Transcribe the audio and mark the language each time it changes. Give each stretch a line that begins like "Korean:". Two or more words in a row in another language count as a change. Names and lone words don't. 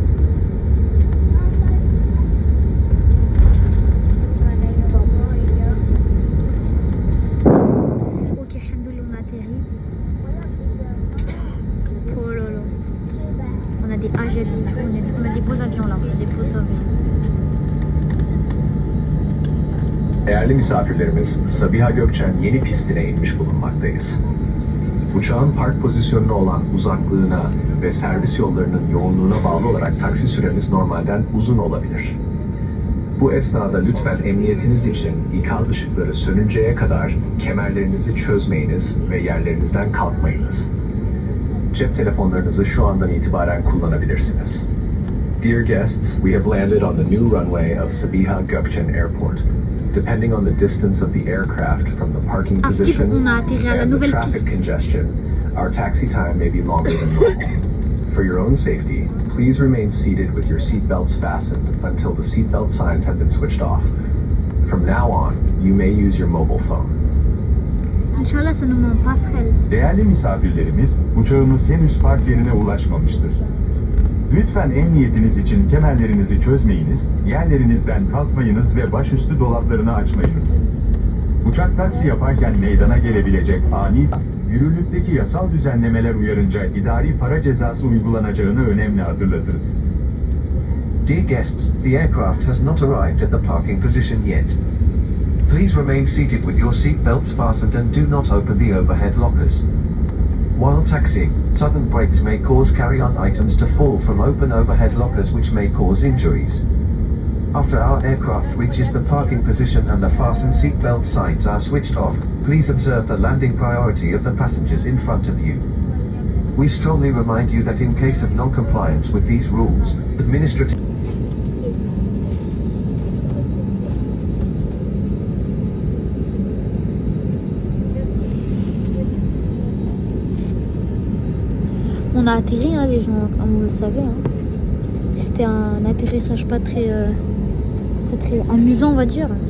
French: Ok, alhamdoulilah, on a atterri. Oh là là. On a des Ajet et tout, on a des beaux avions là. On a des beaux avions.
Turkish: Değerli misafirlerimiz, Sabiha Gökçen yeni pistine inmiş bulunmaktayız. Uçağın park pozisyonuna olan uzaklığına ve servis yollarının yoğunluğuna bağlı olarak taksi süreniz normalden uzun olabilir. Bu esnada lütfen emniyetiniz için ikaz ışıkları sönünceye kadar kemerlerinizi çözmeyiniz ve yerlerinizden kalkmayınız. Cep telefonlarınızı şu andan itibaren kullanabilirsiniz.
English: Dear guests, we have landed on the new runway of Sabiha Gökçen Airport. Depending on the distance of the aircraft from the parking position and the traffic congestion, our taxi time may be longer than normal. For your own safety, please remain seated with your seatbelts fastened until the seatbelt signs have been switched off. From now on, you may use your mobile phone.
French: İnşallah ça nous met passerelle.
Turkish: Değerli misafirlerimiz, uçağımız henüz park yerine ulaşmamıştır. Lütfen emniyetiniz için kemerlerinizi çözmeyiniz, yerlerinizden kalkmayınız ve başüstü dolaplarını açmayınız. Uçak taksi yaparken meydana gelebilecek ani, yürürlükteki yasal düzenlemeler uyarınca idari para cezası uygulanacağını önemli hatırlatırız.
English: Dear guests, the aircraft has not arrived at the parking position yet. Please remain seated with your seat belts fastened and do not open the overhead lockers. While taxiing, sudden brakes may cause carry-on items to fall from open overhead lockers which may cause injuries. After our aircraft reaches the parking position and the fasten seatbelt signs are switched off, please observe the landing priority of the passengers in front of you. We strongly remind you that in case of non-compliance with these rules, administrative
French: On a atterri, hein, les gens, comme vous le savez. Hein. C'était un atterrissage pas très amusant, on va dire.